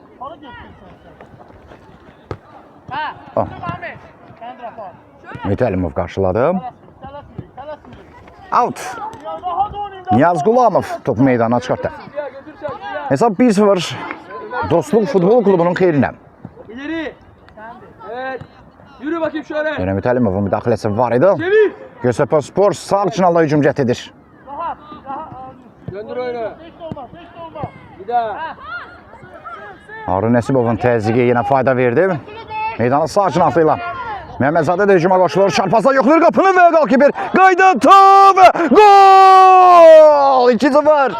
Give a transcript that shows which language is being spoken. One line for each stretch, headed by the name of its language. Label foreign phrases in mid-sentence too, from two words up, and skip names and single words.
Azerbaijani: Metəlimov qarşıladı. Out. Niyaz Qulamov topu meydana çıxartdı. Hesab 1-0 Dostluq Futbol Klubunun xeyrinə.
Turkish: İleri. Evet. Yürü bakayım şöyle.
Azerbaijani: Yine Metəlimovun müdaxiləsi var idi. Göztepe Spor sağ cinalla hücum cəhd edir.
Turkish: Döndür oyunu. Bir daha.
Azerbaijani: Harun Nesibovun təzyiqi yenə fayda verdi. Meydana sağ cinallıyla Mehmetzadə də hücuma qoşulur. Çarpazda yoxlayır qapını və qalkiber. Qayda top! Gol! 2-0.